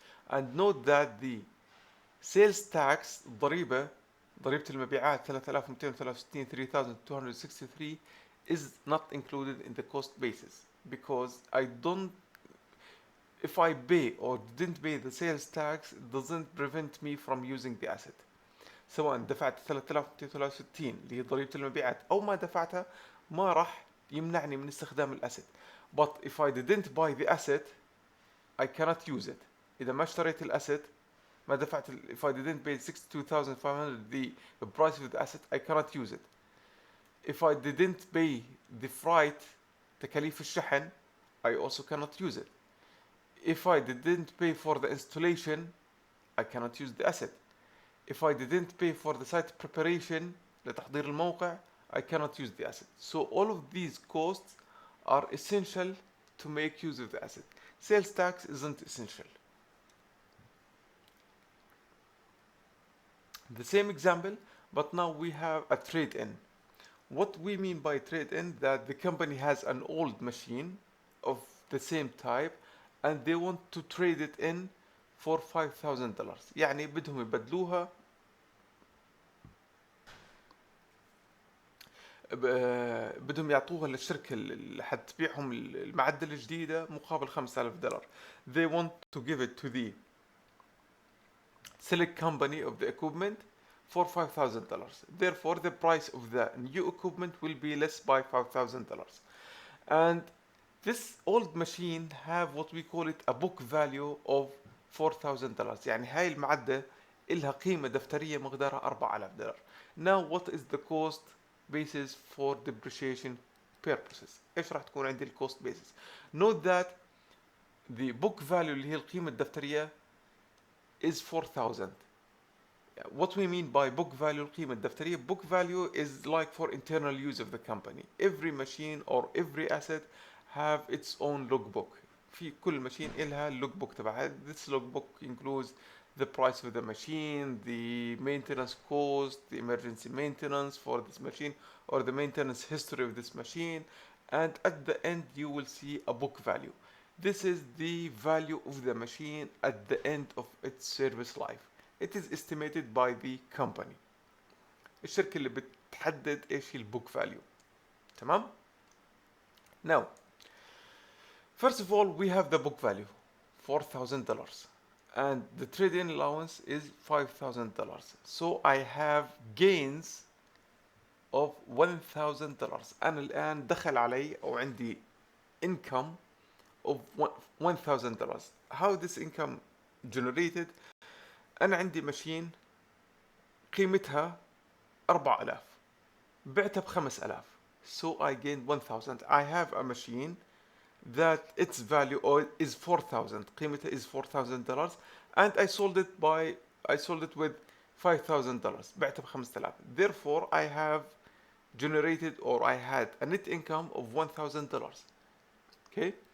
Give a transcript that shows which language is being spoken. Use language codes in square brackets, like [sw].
[en] And note that the sales tax [ar] ضريبة المبيعات [en] 3263 3263 is not included in the cost basis because if I pay or didn't pay the sales tax, it doesn't prevent me from using the asset. [ar] سواء دفعت 3263 اللي هي ضريبة المبيعات أو ما دفعتها ما راح يمنعني من استخدام الأسد. [en] But if I didn't buy the asset, I cannot use it. [ar] إذا ما اشتريت الأسد ما دفعت [en] if I didn't pay 62,500 the price of the asset, I cannot use it. If I didn't pay the freight [ar] تكاليف الشحن, [en] I also cannot use it. If I didn't pay for the installation, I cannot use the asset. If I didn't pay for the site preparation [ar] لتحضير الموقع, [en] I cannot use the asset. So all of these costs are essential to make use of the asset. Sales tax isn't essential. The same example, but now we have a trade-in. What we mean by trade-in, that the company has an old machine of the same type and they want to trade it in for $5,000. [ar] يعني بدهم يبدلوها بدهم يعطوها للشركة اللي حتبيعهم المعدل الجديدة مقابل $5,000. [en] They want to give it to the select company of the equipment for $5,000. Therefore, the price of the new equipment will be less by $5,000. And this old machine have what we call it a book value of $4,000. [ar] يعني هاي المعدة إلها قيمة دفترية مقدارها $4,000. [en] Now what is the cost basis for depreciation purposes؟ [ar] إيش راح تكون عندي [en] الcost basis؟ Note that the book value [ar] اللي هي القيمة الدفترية [en] is 4,000. What we mean by book value [ar] القيمة الدفترية, [en] book value is like for internal use of the company. Every machine or every asset have its own logbook. [ar] في كل ماشين إلها logbook تبعها. [en] This logbook includes the price of the machine, the maintenance cost, the emergency maintenance for this machine, or the maintenance history of this machine, and at the end you will see a book value. This is the value of the machine at the end of its service life. It is estimated by the company. [ar] الشركة اللي بتحدد ايش البوك فاليو. تمام؟ [en] Now, first of all, we have the book value, $4,000, and the trade-in allowance is $5,000. So I have gains of $1,000. [ar] أنا الآن دخل علي أو عندي [en] income of $1,000. How this income generated? [ar] أنا عندي ماشين قيمتها 4,000 بعتها ب5,000. [en] So I gained 1,000. I have a machine that its value is 4,000. [ar] قيمتها [en] is $4,000 and I sold it with $5,000. [ar] بعتها ب5,000. [en] Therefore I have generated or I had a net income of $1,000. Okay?